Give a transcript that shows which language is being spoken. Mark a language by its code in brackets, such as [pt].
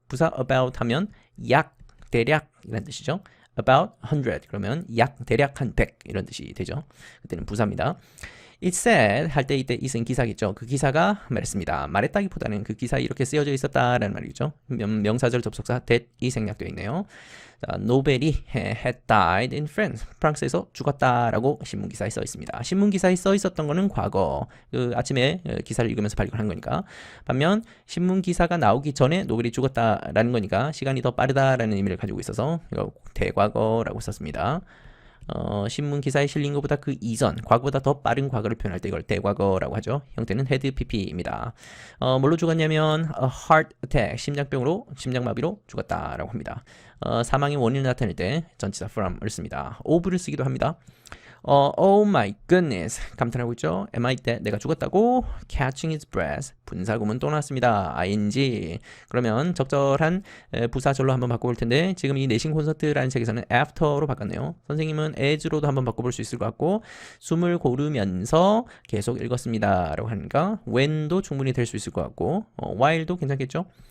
[ko] 부사 about 하면 약, 대략 이런 뜻이죠. about 100 그러면 약, 대략 한 100 이런 뜻이 되죠. 그때는 부사입니다. It said 할 때 이때 it은 기사겠죠. 그 기사가 말했습니다. 말했다기보다는 그 기사에 이렇게 쓰여져 있었다라는 말이죠. 명사절 접속사 that이 생략되어 있네요. 자, 노벨이 [en] had died in France. [ko] 프랑스에서 죽었다라고 신문기사에 써 있습니다. 신문기사에 써 있었던 거는 과거. 그 아침에 기사를 읽으면서 발견한 거니까. 반면 신문기사가 나오기 전에 노벨이 죽었다라는 거니까 시간이 더 빠르다라는 의미를 가지고 있어서 이거 대과거라고 썼습니다. 신문 기사에 실린 것보다 그 이전, 과거보다 더 빠른 과거를 표현할 때 이걸 대과거라고 하죠. 형태는 had pp입니다. 뭘로 죽었냐면 [en] a heart attack, [ko] 심장병으로, 심장마비로 죽었다라고 합니다. 사망의 원인을 나타낼 때 전치사 from을 씁니다. of를 쓰기도 합니다. [en] Oh my goodness [ko] 감탄하고 있죠. [en] Am I dead? 내가 죽었다고? Catching his breath [ko] 분사구문 또 나왔습니다. ing 그러면 적절한 부사절로 한번 바꿔볼 텐데 지금 이 내신 콘서트라는 책에서는 after로 바꿨네요. 선생님은 as로도 한번 바꿔볼 수 있을 것 같고 숨을 고르면서 계속 읽었습니다 라고 하니까 when도 충분히 될 수 있을 것 같고 while도 괜찮겠죠.